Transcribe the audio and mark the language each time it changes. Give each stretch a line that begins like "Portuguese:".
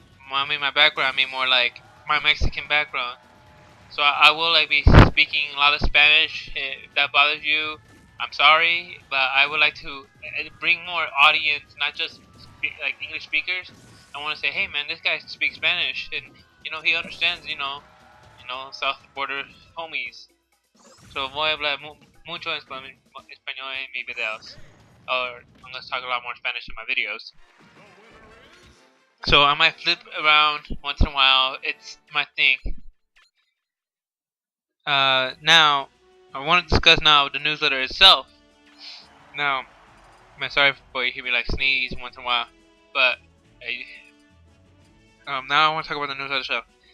English: I mean my background, I mean more like my Mexican background. So I will like be speaking a lot of Spanish. If that bothers you, I'm sorry, but I would like to bring more audience, not just like English speakers. I want to say, hey man, this guy speaks Spanish, and he understands, south border homies. So
Spanish: voy a hablar mucho español en mis videos,
English: or I'm gonna talk a lot more Spanish in my videos. So I might flip around once in a while. It's my thing. Now, I want to discuss now the newsletter itself. Now, I'm sorry for you hear me like sneeze once in a while, but now I want to talk about the newsletter itself.